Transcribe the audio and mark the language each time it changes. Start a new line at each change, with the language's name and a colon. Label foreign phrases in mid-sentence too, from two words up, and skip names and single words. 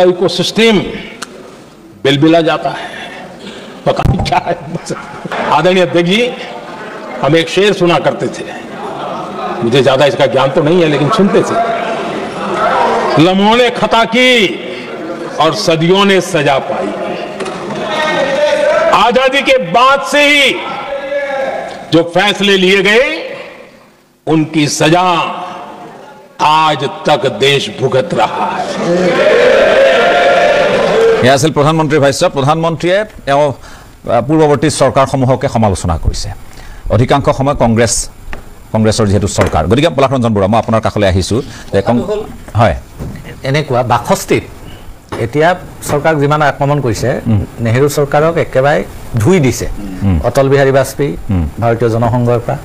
Hindi: इकोसिस्टम बिलबिला जाता है पता नहीं क्या है आदरणीय अध्यक्ष जी हम एक शेर सुना करते थे मुझे ज्यादा इसका ज्ञान तो नहीं है लेकिन सुनते थे लम्हों ने खता की और सदियों ने सजा पाई आजादी के बाद से ही जो फैसले लिए गए उनकी सजा आज तक देश भुगत रहा है
Assamese: এয়া আছিল প্ৰধানমন্ত্ৰীৰ ভাষ্য প্ৰধানমন্ত্ৰীয়ে তেওঁ পূৰ্বৱৰ্তী চৰকাৰসমূহকে সমালোচনা কৰিছে অধিকাংশ সময় কংগ্ৰেছৰ যিহেতু চৰকাৰ গতিকে পলাশৰঞ্জন বৰুৱা মই আপোনাৰ কাষলৈ আহিছোঁ যে হয় এনেকুৱা 62 এতিয়া চৰকাৰক যিমান আক্ৰমণ কৰিছে নেহেৰু চৰকাৰক একেবাৰে ধুই দিছে অটল বিহাৰী বাজপেয়ী ভাৰতীয় জনসংঘৰ পৰা